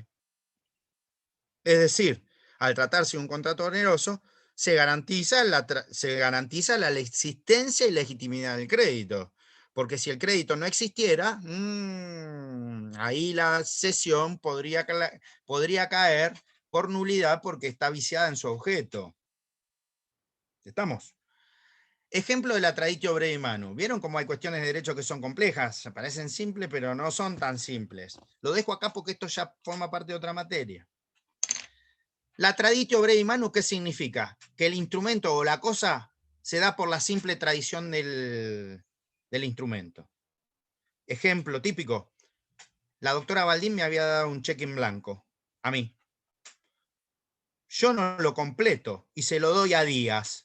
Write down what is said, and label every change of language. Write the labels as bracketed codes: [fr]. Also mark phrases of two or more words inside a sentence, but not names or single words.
[es] Es decir, al tratarse de un contrato oneroso, se garantiza la existencia y legitimidad del crédito. Porque si el crédito no existiera, ahí la cesión podría caer por nulidad porque está viciada en su objeto. ¿Estamos? Ejemplo de la [la] traditio brevi manu. [es] ¿Vieron cómo hay cuestiones de derecho que son complejas? Parecen simples, pero no son tan simples. Lo dejo acá porque esto ya forma parte de otra materia. La [la] traditio brevi manu, [es] ¿qué significa? Que el instrumento o la cosa se da por la simple tradición del instrumento. Ejemplo típico. La doctora Baldín me había dado un cheque en blanco. A mí. Yo no lo completo y se lo doy a Díaz.